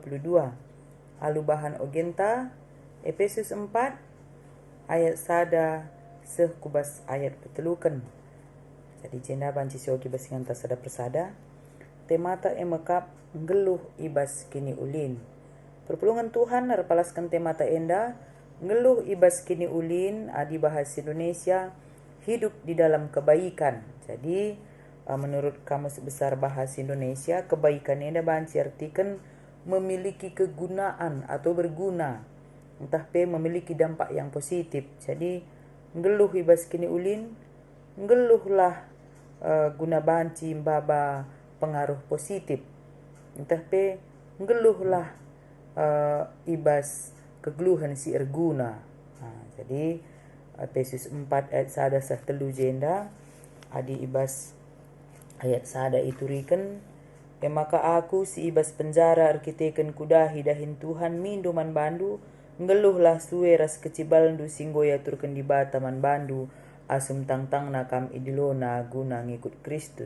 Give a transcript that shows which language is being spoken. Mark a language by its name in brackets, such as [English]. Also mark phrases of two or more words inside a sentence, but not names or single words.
[Batak Karo] Alu bahan ogenta Efesus 4 ayat sada kubas ayat petelukan. Jadi jenda banci siogi basinganta sada persada. Temata emekap ngeluh ibas kini ulin. Perpulungan Tuhan narpalaskan temata enda ngeluh ibas kini ulin adi [Indonesian] bahasa Indonesia hidup di dalam kebaikan. Jadi menurut Kamus Besar Bahasa Indonesia, kebaikan [Batak Karo] enda banci [Indonesian] artikan memiliki kegunaan atau berguna, [Batak Karo] entah pe [Indonesian] memiliki dampak yang positif. [Batak Karo] Jadi ngeluh ibas kini ulin, ngeluhlah guna banci baba pengaruh positif, entah pe ngeluhlah ibas kegeluhan si erguna. Jadi Efesus 4 ayat sada sah telu jenda adi ibas ayat sada itu riken maka aku si ibas penjara arkiteken kudahi dahin Tuhan minduman bandu ngeluhlah suwe ras kecibalandu singgoya turken di bataman bandu asum tangtang nakam idilona guna ngikut Kristus.